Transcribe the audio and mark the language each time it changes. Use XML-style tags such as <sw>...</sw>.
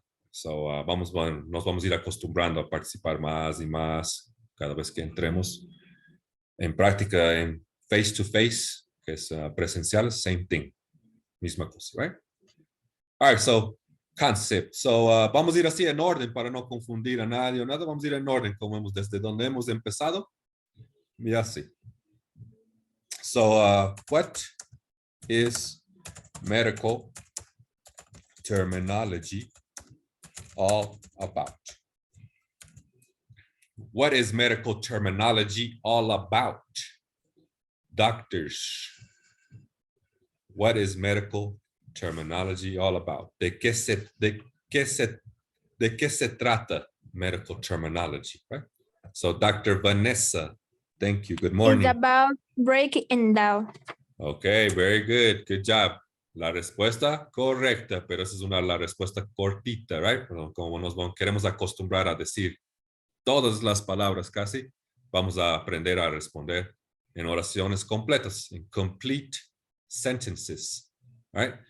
<es>So nos vamos a ir acostumbrando a participar más y más cada vez que entremos en práctica en</es> <en>face to face,</en> <es>que es presencial,</es> <en>same thing.</en> <es>Misma cosa,</es> <en>right? All right, so concept.</en> <es>So vamos a ir así en orden para no confundir a nadie o nada. Vamos a ir en orden como hemos desde donde hemos empezado. Y así.</es> <en>So what is medical terminology all about? What is medical terminology all about? Doctors. What is medical terminology all about?</en> <es>¿De qué se trata medical terminology?</es> <en>Right? So Dr. Vanessa, thank you. Good morning. It's about breaking down. Okay, very good. Good job.</en> <es>La respuesta correcta, pero esa es la respuesta cortita, right? Pero como queremos acostumbrar a decir todas las palabras casi, vamos a aprender a responder en oraciones completas, en</es> <en>complete sentences, right?</en>